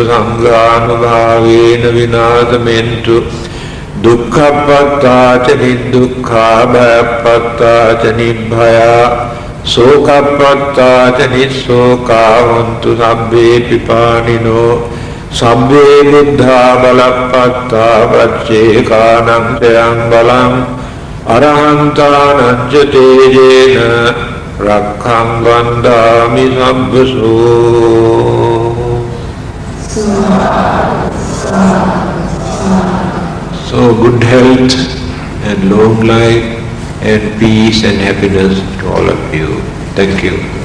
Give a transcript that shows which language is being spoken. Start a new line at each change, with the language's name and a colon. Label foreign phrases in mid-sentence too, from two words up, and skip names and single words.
Pali: saṅghānubhavena vināsamentu dukkhappattāca niddukkhā bhayappattāca nibbhaya sokappattāca nissokā hontu sabbe pipānino sabbe buddhā balappattā paccekānaṁ sayaṁ balam arahantānaṁ ca tejena rakkhaṁ vandāmi sabbaso.
English: So good health and long life and peace and happiness to all of you. Thank you.